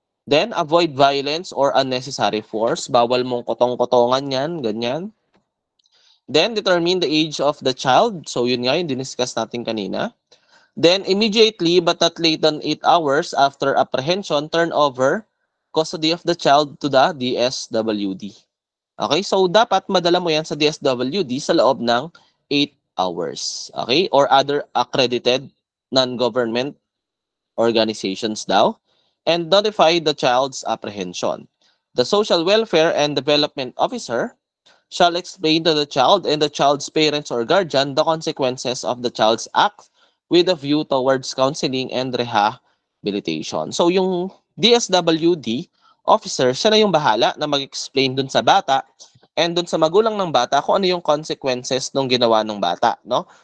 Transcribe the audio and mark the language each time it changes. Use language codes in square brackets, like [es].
[en] Then, avoid violence or unnecessary force. [tl] Bawal mong kotong-kotongan yan, ganyan. [en] Then, determine the age of the child. [tl] So, yun nga yung diniscuss natin kanina. [en] Then, immediately but not late than 8 hours after apprehension, turn over custody of the child to the DSWD. Okay? [tl] So, dapat madala mo yan sa DSWD sa loob ng 8 hours. [en] Okay? Or other accredited non-government organizations daw. And notify the child's apprehension. The Social Welfare and Development Officer shall explain to the child and the child's parents or guardian the consequences of the child's act with a view towards counseling and rehabilitation. [tl] So yung DSWD officer, siya na yung bahala na mag-explain dun sa bata and dun sa magulang ng bata kung ano yung consequences ng ginawa ng bata, no?